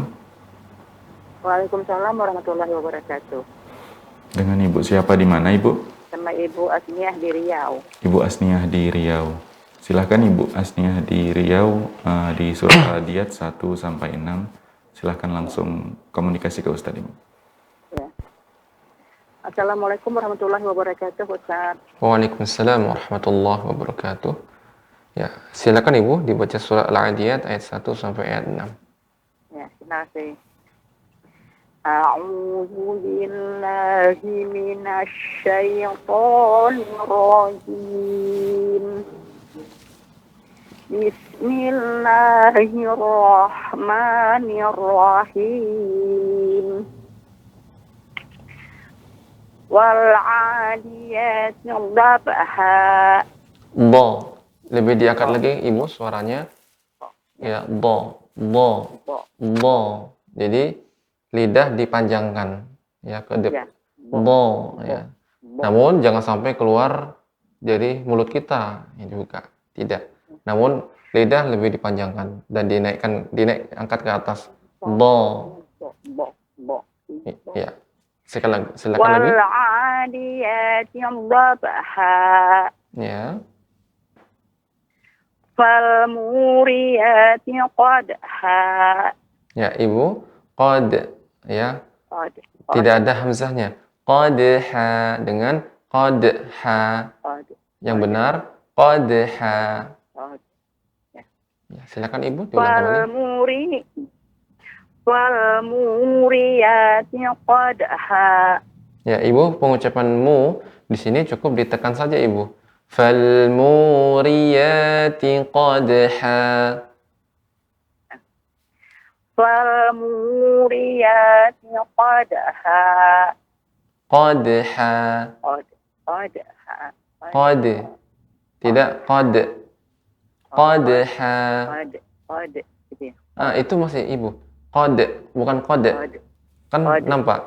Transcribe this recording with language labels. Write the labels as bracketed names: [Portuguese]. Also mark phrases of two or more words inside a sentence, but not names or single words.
[Arabic] وعليكم السلام ورحمة الله وبركاته. [Indonesian] Dengan Ibu siapa di mana Ibu? Sama Ibu Asniah di Riau. Ibu Asniah di Riau. Silahkan Ibu Asniah di Riau, di surat Al-Adiyat 1-6. Silahkan langsung komunikasi ke Ustadz Ibu. Ya. [Arabic] السلام عليكم ورحمة الله وبركاته, Ustaz. وعليكم السلام ورحمة الله وبركاته. [Indonesian] Ya, silakan Ibu dibaca surah Al-Adiyat ayat 1 sampai ayat 6. Ya, terima kasih. [Arabic] أعوذ بالله من الشيطان الرجيم. بسم الله الرحمن الرحيم. والعاديات ضبحا. Do. [Indonesian] Lebih diangkat lagi Ibu suaranya. Ya, do. Jadi lidah dipanjangkan ya ke depan. Do ya. Namun jangan sampai keluar dari mulut kita juga. Tidak. Namun lidah lebih dipanjangkan dan angkat ke atas. Do. Ya. Silakan lagi. [Arabic] والعاديات ضبحا. [Indonesian] Ya. [Arabic] فالموريات قدحا. [Indonesian] Ya, Ibu. Qad ya. Qad. Tidak ada hamzahnya. Qadha dengan qadha. Yang benar qadha. Ya, silakan Ibu diulang kembali. [Arabic] والموريات قدحا. [Indonesian] Ya, Ibu, pengucapan mu di sini cukup ditekan saja Ibu. [Arabic] فالموريات قدحا. فالموريات قدحا. Qadha. Qad. [Indonesian] Tidak qad. Qadha. Itu masih Ibu. Qad, bukan qad. Kan nampak.